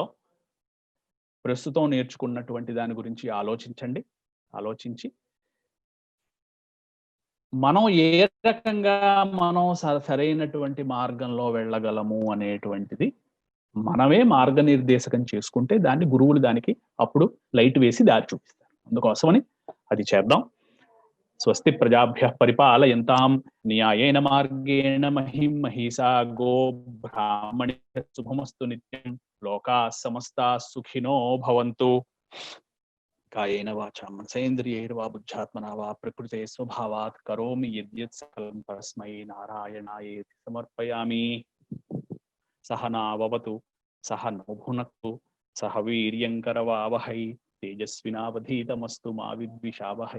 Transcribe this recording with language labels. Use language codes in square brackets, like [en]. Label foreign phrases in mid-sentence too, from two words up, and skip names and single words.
[te] ప్రస్తుతం నేర్చుకున్నటువంటి దాని గురించి ఆలోచించి మనం ఏ రకంగా మనం సరైనటువంటి మార్గంలో వెళ్ళగలము అనేటువంటిది మనమే మార్గనిర్దేశకం చేసుకుంటే దాన్ని గురువులు దానికి అప్పుడు లైట్ వేసి దారి చూపిస్తారు. అందుకోసమని అది చేద్దాం. [sa] స్వస్తి ప్రజాభ్యః పరిపాలయంతాం న్యాయేన మార్గేణ మహిం మహిషా గో బ్రాహ్మణేభ్యః శుభమస్తు నిత్యం. లోకాః సమస్తాః సుఖినో భవంతు. కాయేన వాచా మనసేంద్రియైర్వా బుద్ధ్యాత్మనా వా ప్రకృతే స్వభావాత్ కరోమి యద్యత్ సకలం పరస్మై నారాయణాయేతి సమర్పయామి. సహనావవతు సహనో భునక్తు సహ వీర్యం కరవావహై తేజస్వినావధీతమస్తు మా విద్విషావహై.